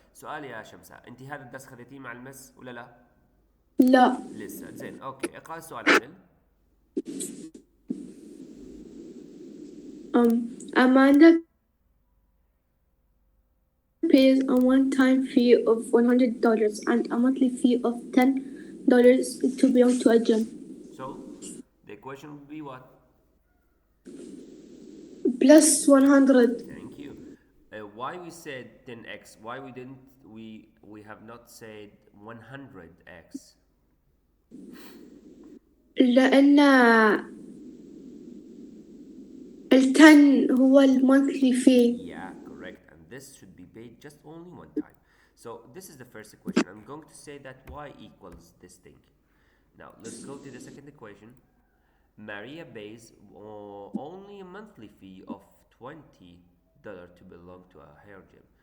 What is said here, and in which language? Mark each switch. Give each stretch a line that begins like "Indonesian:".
Arabic: سؤال يا شمسة انت هذا الدرس خذيتيه مع المس ولا لا؟ لا. لسه زين اوكي اقرأ السؤال عدل.
English: Amanda pays a one-time fee of $100 and a monthly fee of $10 to belong to a gym. So the equation would be what? Plus 100. Thank you. Why we said 10x? Why we didn't? We have not said 100x.
Arabic: لأن ال10 هو المونثلي fee.
English: Yeah, correct. And this should be paid just only one time. So this is the first equation. I'm going to say that y equals this thing. Now let's go to the second equation. Maria pays only a monthly fee of $20 to belong to a hair gym.